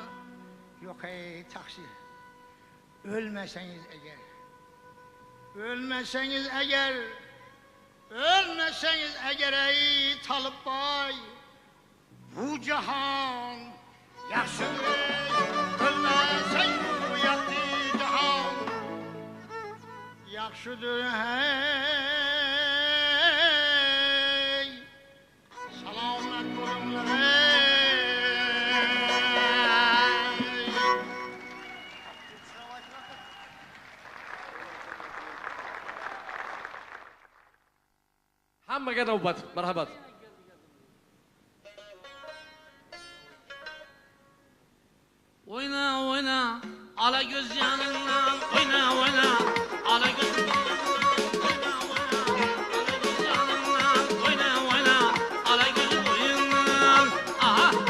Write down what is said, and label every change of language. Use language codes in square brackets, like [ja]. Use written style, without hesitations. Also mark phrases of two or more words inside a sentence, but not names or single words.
[tr] Yok ey taksir, ölmeseniz eğer, ölmeseniz eğer, ölmeseniz eğer ey Talip Bey, bu cihan yaşlıdır, ölmesen bu yaktı cihan, yaşlıdır hey, selamet durumlar hey. [uz] Hammaga navbat, marhamat. [tr] Oyna oyna ala göz yanından oyna oyna ala göz oyna oyna ala göz yanından oyna oyna ala göz boyundan aha